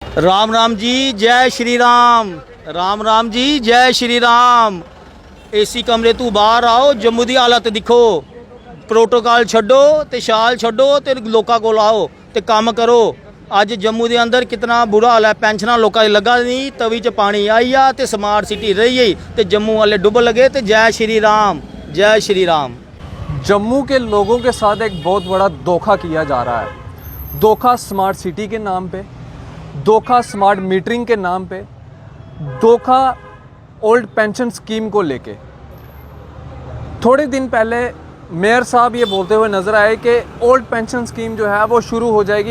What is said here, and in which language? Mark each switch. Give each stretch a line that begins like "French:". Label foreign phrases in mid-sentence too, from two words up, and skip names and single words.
Hindi: राम राम जी, जय श्री राम। राम राम जी, जय श्री राम।
Dogri: एसी कमरे तू बाहर आओ, जम्मू की हालत दिखो। प्रोटोकॉल छड्डो ते शाल छड्डो ते लोकां कोल आओ ते काम करो।
Hindi: अज जम्मू के अंदर कितना बुरा हाल है।
Dogri: पेंशनां लोकां दी लगा नहीं, तवी च पानी आई आ ते
English: smart city
Dogri: रही गई ते जम्मू वाले डुब लगे।
Hindi: ते जय श्री राम, जय श्री राम। जम्मू के लोगों के साथ एक बहुत बड़ा धोखा किया जा रहा है। धोखा
English: smart city
Hindi: के नाम पे, धोखा
English: smart metering
Hindi: के नाम पे, धोखा
English: old pension scheme
Hindi: को लेके। थोड़े दिन पहले मेयर साहब ये बोलते हुए नज़र आए कि
English: old pension scheme
Hindi: जो है वो शुरू हो जाएगी।